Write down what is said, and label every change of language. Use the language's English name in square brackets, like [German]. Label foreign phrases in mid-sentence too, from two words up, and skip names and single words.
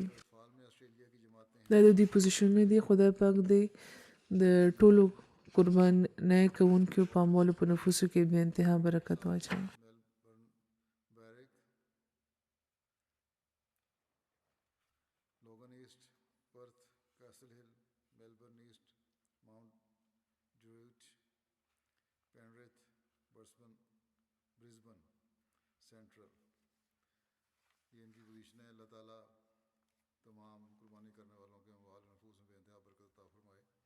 [Pashto] دا د دې پوزیشنونه دي. خدای پاک دې د ټولو قربانۍ کوونکو په اموالو په نفوسو کې بې انتها برکت واچوي. [Urdu] لوگن ایسٹ، پرتھ، کیسل ہل، میلبرن ایسٹ، ماؤنٹ ڈرویٹ، پینریتھ، برسبن سینٹرل. یہ ان کی پوزیشن ہے. اللہ تعالیٰ تمام قربانی کرنے والوں کے اموال نفوس میں بے انتہا برکت عطا فرمائے.